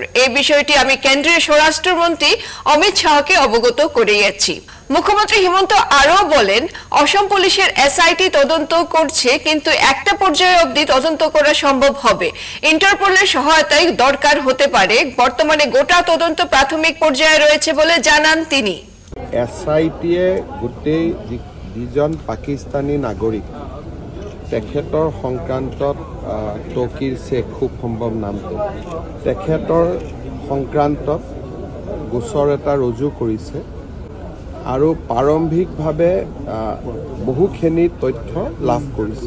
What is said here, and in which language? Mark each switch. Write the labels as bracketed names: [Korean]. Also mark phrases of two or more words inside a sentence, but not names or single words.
[Bangla] এই বিষয়টি আমি কেন্দ্রীয় স্বরাষ্ট্রমন্ত্রী অমিত শাহকে অবগত করিয়েছি। মুখ্যমন্ত্রী হিমন্ত আরও বলেন, অসম পুলিশের SIT তদন্ত করছে, কিন্তু একটা পর্যায়ে অবধি তদন্ত করা সম্ভব হবে। ইন্টারপোলের সহায়তায় দরকার হতে পারে। বর্তমানে গোটা তদন্ত প্রাথমিক পর্যায়ে রয়েছে বলে জানান তিনি। [Assamese] SIT গোটেই যিজন পাকিস্তানী নাগৰিক তেখেতৰ সংক্ৰান্তত তৌকিৰ শেখ খুব সম্ভৱ নামটো, তেখেতৰ সংক্ৰান্তত গোচৰ এটা ৰুজু কৰিছে আৰু প্ৰাৰম্ভিকভাৱে বহুখিনি তথ্য লাভ কৰিছে।